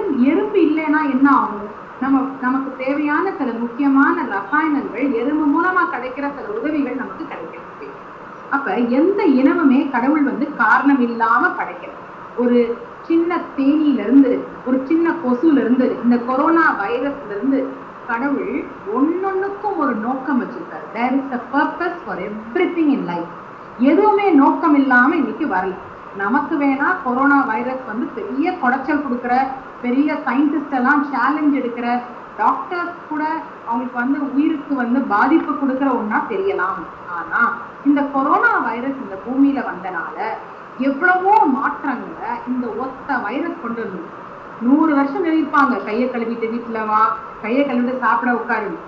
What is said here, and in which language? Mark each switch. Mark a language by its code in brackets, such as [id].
[ta] எறும்பு இல்லைன்னா என்ன ஆகும், நமக்கு தேவையான சில முக்கியமான ரசாயனங்கள் எறும்பு மூலமா கிடைக்கிற சில உதவிகள் நமக்கு கிடைக்கிறது. அப்ப எந்த இனமுமே கடவுள் வந்து காரணம் இல்லாம படைக்கிறது. ஒரு சின்ன தேனியில இருந்து, ஒரு சின்ன கொசுல இருந்து, இந்த கொரோனா வைரஸ்ல இருந்து கடவுள் ஒன்னொன்னுக்கும் ஒரு நோக்கம் வச்சிருக்காரு. [en] There is a purpose for everything in life. [ta] எதுவுமே நோக்கம் இல்லாம இன்னைக்கு வரல. நமக்கு வேணா கொரோனா வைரஸ் வந்து பெரிய குடைச்சல் கொடுக்குற, பெரிய சயின்டிஸ்ட் எல்லாம் சேலஞ்ச் எடுக்கிற, டாக்டர்ஸ் கூட அவங்களுக்கு வந்து உயிருக்கு வந்து பாதிப்பு கொடுக்கிற ஒன்னா தெரியலாம். ஆனா இந்த கொரோனா வைரஸ் இந்த பூமியில வந்தனால எவ்வளவோ மாற்றங்களை இந்த ஒத்த வைரஸ் கொண்டு வந்து 100 வருஷம் எழுதிப்பாங்க, கையை கழுவிட்டு வீட்டுல வா, கையை கழுவிட்டு சாப்பிட உட்காரு.